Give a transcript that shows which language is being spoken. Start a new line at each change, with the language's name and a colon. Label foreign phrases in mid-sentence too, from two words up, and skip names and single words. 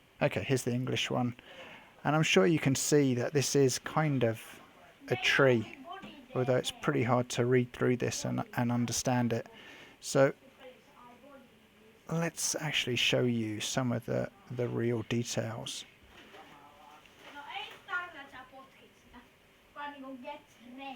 English: Okay, here's the English one. And I'm sure you can see that this is kind of a tree, although it's pretty hard to read through this and understand it. So let's actually show you some of the real details.
Finnish: No ei tarvitse, että sä potkit sitä, vaan niinku
English: get wrecked.